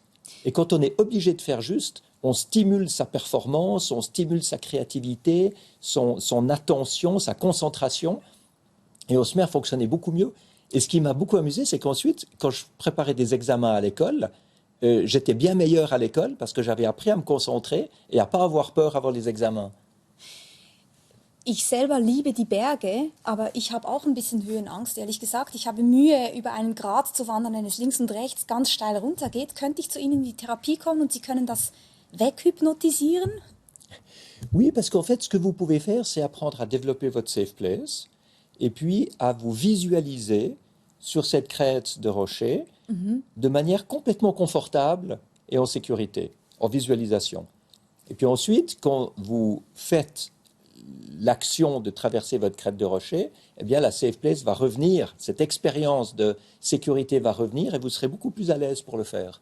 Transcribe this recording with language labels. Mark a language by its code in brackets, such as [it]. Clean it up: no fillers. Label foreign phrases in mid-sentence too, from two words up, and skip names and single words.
[fr] Et quand on est obligé de faire juste, on stimule sa performance, on stimule sa créativité, son attention, sa concentration, et on se met à fonctionner beaucoup mieux. Et ce qui m'a beaucoup amusé, c'est qu'ensuite, quand je préparais des examens à l'école, j'étais bien meilleur à l'école parce que j'avais appris à me concentrer et à pas avoir peur avant les examens. [de] Ich selber liebe die Berge, aber ich habe auch ein bisschen Höhenangst, ehrlich gesagt. Ich habe Mühe, über einen Grat zu wandern, wenn es links und rechts ganz steil runtergeht. Könnte ich zu Ihnen in die Therapie kommen und Sie können das weghypnotisieren? [fr] Oui, parce qu'en fait, ce que vous pouvez faire, c'est apprendre à développer votre [en] safe place [fr] et puis à vous visualiser sur cette crête de rocher de manière complètement confortable et en sécurité, en visualisation. Et puis ensuite, quand vous faites l'action de traverser votre crête de rocher, eh bien la [en] safe place [fr] va revenir, cette expérience de sécurité va revenir et vous serez beaucoup plus à l'aise pour le faire.